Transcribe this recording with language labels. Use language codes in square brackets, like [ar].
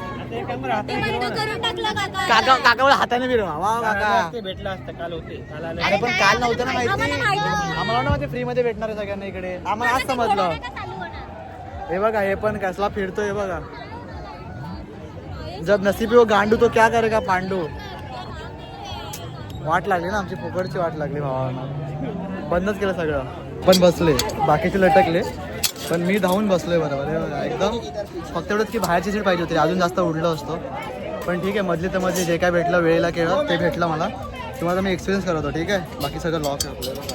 [mr] ते बंद करून टाकलं काका. काका हाताने फिरवा वा काका. ते भेटलं असतं काल होते काल आले. अरे पण काल नव्हतं ना आम्हाला माहिती. माहिती नव्हतं. आम्हाला ना माहिती फ्री मध्ये भेटणार आहे सगळ्यांना इकडे. आम्हाला आज समजलं. हे बघा हे पण कसला फिरतोय हे बघा. [hi] जब नसीबी वो गांडू तो क्या करेगा पांडू. [mr] वाट लागली ना आमची फुकटची वाट लागली भावांना. बंदच केलं सगळं. पण बसले बाकीचे लटकले पण मी धावून बसलोय बरोबर. हे बघा एकदम फक्त एवढंच की बाहेरची सीट पाहिजे होती अजून जास्त उडलं असतो. पण ठीक आहे मधली तर मध्ये जे काय भेटलं वेळेला केलं ते भेटलं मला. तुम्हाला मी एक्सपिरियन्स करतो ठीक आहे. बाकी सगळं लॉक आहे आपलं.